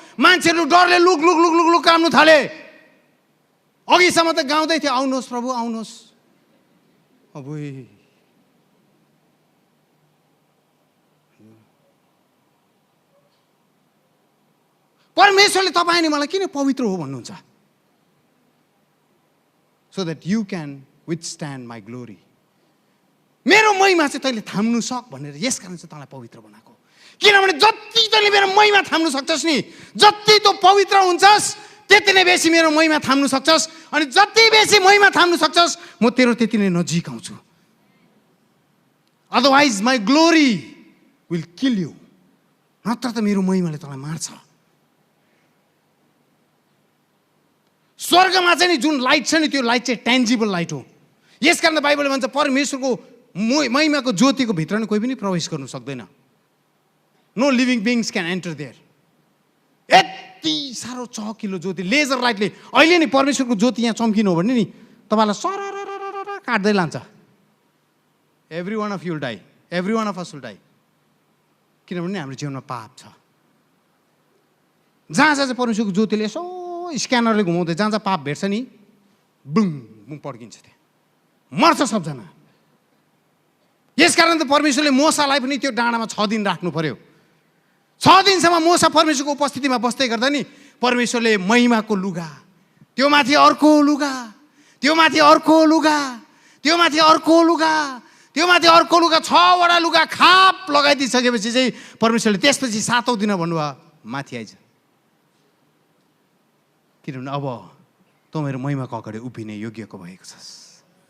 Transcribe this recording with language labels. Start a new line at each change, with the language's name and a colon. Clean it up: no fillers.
Nepali: मान्छेहरू डरले look look look look look काम्नु थाले। अघिसम्म त गाउँदै थियो, आउनुहोस् प्रभु आउनुहोस्। अब परमेश्वरले तपाईँ अनि मलाई किन पवित्र हो भन्नुहुन्छ?
English: So that you can withstand my glory.
Nepali: मेरो महिमा चाहिँ तैँले थाम्नु सक भनेर यस कारण चाहिँ तँलाई पवित्र बनाएको। किनभने जति तैँले मेरो महिमा थाम्नु सक्छस् नि, जति तँ पवित्र हुन्छस् त्यति नै बेसी मेरो महिमा थाम्नु सक्छस्। अनि जति बेसी महिमा थाम्नु सक्छस् म तेरो त्यति नै नजिक आउँछु।
English: Otherwise my glory will kill you,
Nepali: नत्र त मेरो महिमाले तँलाई मार्छ। स्वर्गमा चाहिँ नि जुन लाइट छ नि त्यो लाइट चाहिँ टेन्जिबल लाइट हो। यसकारण बाइबलले भन्छ परमेश्वरको महिमाको ज्योतिको भित्र नि कोही पनि प्रवेश गर्नु सक्दैन।
English: No living beings can enter there.
Nepali: यति साह्रो चहकिलो ज्योति लेजर लाइटले, अहिले नि परमेश्वरको ज्योति यहाँ चम्किनु हो भने नि तपाईँलाई सरर काट्दै लान्छ।
English: Every one of you will die, every one of us will die.
Nepali: किनभने हाम्रो जीवनमा पाप छ। जहाँ जहाँ चाहिँ परमेश्वरको ज्योतिले यसो स्क्यानरले घुमाउँदै जहाँ जहाँ पाप भेट्छ नि बुङ बुङ पड्किन्छ, त्यहाँ मर्छ सबजना। यसकारण त परमेश्वरले मोसालाई पनि त्यो डाँडामा 6 दिन राख्नु पर्यो। 6 दिनसम्म मोसा परमेश्वरको उपस्थितिमा बस्दै गर्दा नि परमेश्वरले महिमाको लुगा, त्यो माथि अर्को लुगा, त्यो माथि अर्को लुगा, त्यो माथि अर्को लुगा, त्यो माथि अर्को लुगा, 6 वटा लुगा खाप लगाइदिइसकेपछि चाहिँ परमेश्वरले त्यसपछि 7औं दिन भन्नुभयो माथि आइज, किनभने अब तँ मेरो महिमाको अगाडि उभिने योग्यको भएको छस्।